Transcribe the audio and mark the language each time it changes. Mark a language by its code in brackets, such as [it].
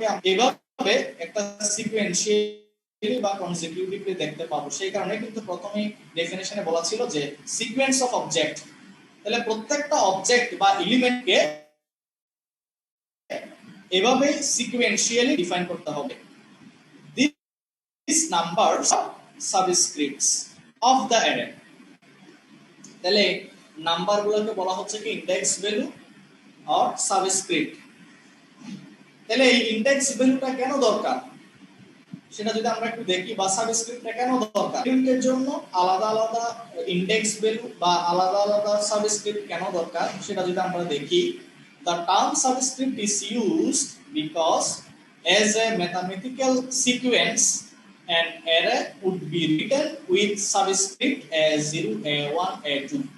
[bn] এভাবে একটা সিকোয়েন্সিয়াল বা কনসিকিউটিভলি দেখতে পাবো, সেই কারণে কিন্তু প্রথমেই ডেফিনেশনে বলা ছিল যে সিকোয়েন্স অফ অবজেক্ট। তাহলে প্রত্যেকটা অবজেক্ট বা এলিমেন্টকে এভাবে সিকোয়েন্সিয়ালি ডিফাইন করতে হবে। [en] These numbers are subscripts of the array. [bn] তাহলে নাম্বারগুলোকে বলা হচ্ছে কি ইনডেক্স ভ্যালু অর সাবস্ক্রিপ্ট। তাহলে এই ইনডেক্স ভ্যালুটা কেন দরকার সেটা যদি আমরা একটু দেখি, বা সাবস্ক্রিপ্টটা কেন দরকার, এলিমেন্টের জন্য আলাদা আলাদা ইনডেক্স ভ্যালু বা আলাদা আলাদা সাবস্ক্রিপ্ট কেন দরকার সেটা যদি আমরা দেখি, [en] the term subscript is used because as a mathematical sequence an array would be written with subscript a0 a1 a2।